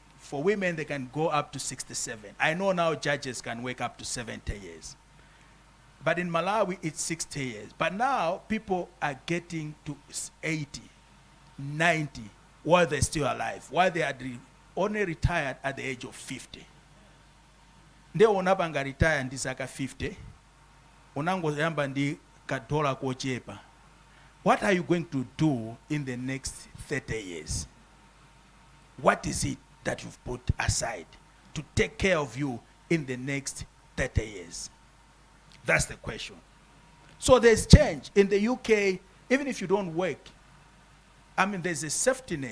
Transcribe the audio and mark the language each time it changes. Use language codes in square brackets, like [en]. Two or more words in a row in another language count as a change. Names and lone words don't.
[en] For women, they can go up to 67. I know now judges can work up to 70 years. But in Malawi, it's 60 years. But now, people are getting to 80, 90, while they're still alive, while they are only retired at the age of 50. [ny] Nde unabanga retire ndi zaka 50, unango yamba ndi kadola kochepa. [en] What are you going to do in the next 30 years? What is it that you've put aside to take care of you in the next 30 years? That's the question. So there's change. In the UK, even if you don't work, there's a safety net.